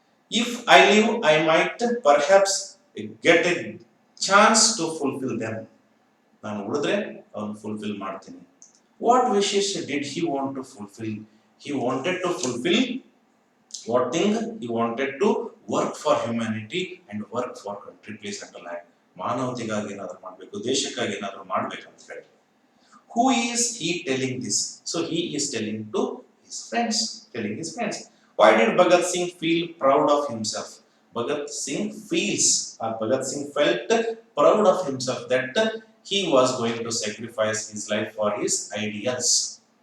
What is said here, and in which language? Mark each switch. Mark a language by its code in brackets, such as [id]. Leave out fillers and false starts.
[en] If I live, I might perhaps get a chance to fulfill them. [kn] ನಾನು ಉಳಿದ್ರೆ ಅವನು fulfil ಮಾಡ್ತೀನಿ. [en] What wishes did he want to fulfill? He wanted to fulfill what thing? He wanted to work for humanity and work for country. Please underline. [kn] ಮಾನವತೆಗಾಗಿ ಏನಾದರೂ ಮಾಡಬೇಕು, ದೇಶಕ್ಕಾಗಿ ಏನಾದರೂ ಮಾಡಬೇಕಂತ ಹೇಳಿ. [en] Who is he telling this? So he is telling to his friends. Telling his friends. Why did Bhagat Singh feel proud of himself? Bhagat Singh feels, or Bhagat Singh felt proud of himself that he was going to sacrifice his life for his ideals.